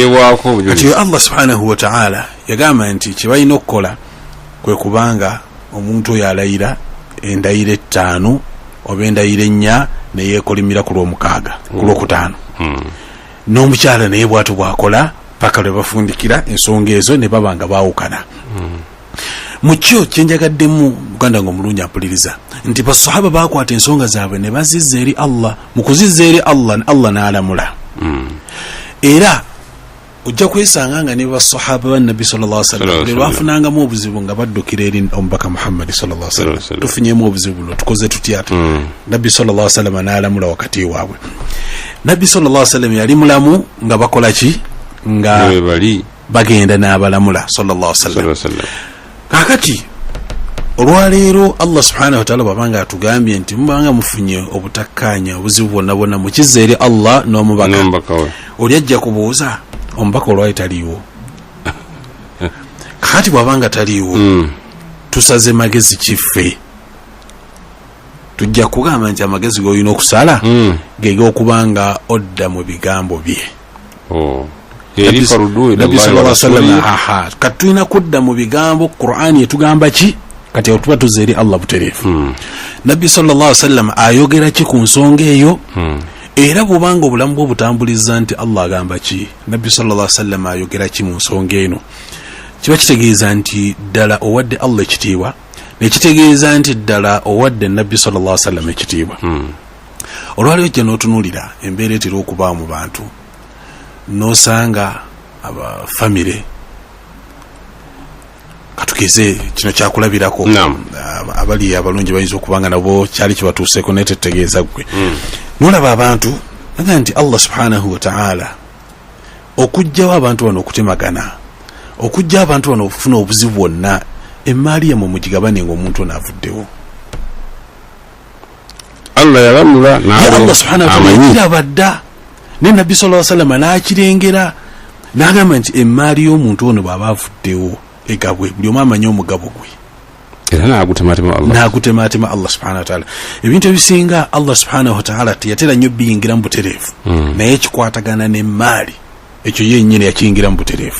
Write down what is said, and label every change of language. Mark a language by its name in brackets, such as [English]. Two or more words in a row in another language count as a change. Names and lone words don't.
[Ganda] Kati Allah [Arabic] سبحانه وتعالى [Ganda] yagamba nti kyebalina okukola kwe kubanga omuntu oyo alayira endayiro 5 oba endayiro 4 neyeekolimira ku lw'omukaaga, ku lw'okutaano, n'omukyala naye bw'atyo bw'akola paka lwe bafundikira ensonga ezo ne baba nga baawukana. Mu kyo kyenjagaddemu Uganda ng'omulungi ampuliriza nti basahaba bakwata ensonga zaabwe ne bazizza eri Allah. Mu kuzizza eri Allah, Allah n'alamula. Era ojja kwesanga nga ne basahaba ba Nabbi [Arabic] صلى الله عليه وسلم [Ganda] bwe bafunangamu obuzibu nga baddukira eri omubaka Muhammad [Arabic] صلى الله عليه وسلم, [Ganda] tufunyemu obuzibu buno tukoze tutya? Nabbi [Arabic] صلى الله عليه وسلم [Ganda] n'alamula wakati waabwe. Nabbi [Arabic] صلى الله عليه وسلم [Ganda] yali mulamu nga bakola ki? Nga bagenda n'abalamula [Arabic] صلى الله عليه وسلم. [Ganda] Kakati olwaleero Allah [Arabic] سبحانه وتعالى [Ganda] babanga atugambye nti mubanga mufunye obutakkaanya obuzibu bwonna bwonna mukizza eri Allah n'omubaka we, oli ajja kubuuza omubaka olwali taliiwo. Kakati bwabanga taliiwo, tusaze magezi kiffe? Tujja kugamba nti amagezi g'olina okusala gege okubanga odda mu bigambo bye. Nabbi [Arabic] صلى الله عليه وسلم [Ganda] katulina kudda mu bigambo Qur'ani etugamba ki? Kati otuba tuzza eri Allah butereefu. Nabbi [Arabic] صلى الله عليه وسلم [Ganda] ayogera ki ku nsonga eyo? Era bw'obanga obulamu bwe butambuliza nti Allah agamba ki, Nabbi [Arabic] صلى الله عليه وسلم [Ganda] ayogera ki mu nsonga eno, kiba kitegeeza nti ddala owadde Allah ekitiibwa, nekitegeeza nti ddala owadde Nabbi [Arabic] صلى الله عليه وسلم [Ganda] ekitiibwa. Olwaleero ojja n'otunuulira embeera etera okubaawo mu bantu, n'osanga abafamire, katugeze kino kyakulabirako, abali abalungi bayinza okubanga nabo kyali kibatuuseeko naye tetegeeza gwe. Nolaba abantu naga nti Allah [Arabic] سبحانه وتعالى [Ganda] okujjawo abantu bano okutemagana, okujja abantu bano okufuna obuzibu bwonna, emaali yammwe mugigabane ng'omuntu onaavuddewo. Allah yalamula Allah [Arabic] سبحانه وتعالى [Ganda] kirabadda ne Nabbi [Arabic] صلى الله عليه وسلم [Ganda] n'akirengera n'agamba nti emaali y'omuntu ono bw'aba avuddewo egabwe buli omu amanyi omugabo gwe era n'agutemaatema Allah [Arabic] سبحانه وتعالى. [Ganda] Ebintu ebisinga Allah [Arabic] سبحانه وتعالى [Ganda] teyatera nnyo biyingira mu butereevu naye ekikwatagana n'emmaali ekyo yennyini yakiyingira mu butereevu.